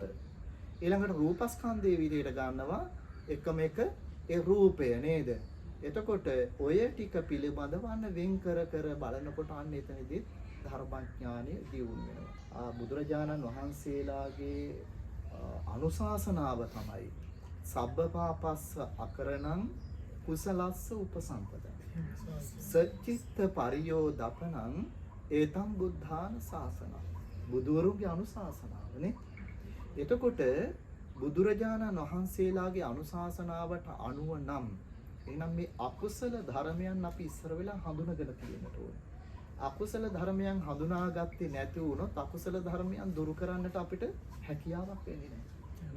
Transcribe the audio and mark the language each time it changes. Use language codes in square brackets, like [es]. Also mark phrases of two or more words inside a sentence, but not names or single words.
[si] ඊළඟට රූපස්කන්ධයේ විදියට ගන්නවා එකම එක ඒ රූපය නේද? එතකොට ඔය ටික පිළිබඳව අන්න වෙන් කර කර බලනකොට අන්න එතනදී ධර්මඥානය දියුණු වෙනවා. බුදුරජාණන් වහන්සේලාගේ අනුශාසනාව තමයි [pi] සබ්බපාපස්ස අකරණං කුසලස්ස උපසම්පදා. සච්චිත්ත පරියෝදපනං ඒතම් බුද්ධාන ශාසනං. [si] බුදුවරුන්ගේ අනුශාසනාවනේ. එතකොට බුදුරජාණන් වහන්සේලාගේ අනුශාසනාවට අනුව නම් එහෙනම් මේ අකුසල ධර්මයන් අපි ඉස්සර වෙලා හඳුනගෙන තියෙන්නට ඕනේ. අකුසල ධර්මයන් හඳුනාගත්තේ නැති වුණොත් අකුසල ධර්මයන් දුරු කරන්නට අපිට හැකියාවක් වෙන්නේ නැහැ.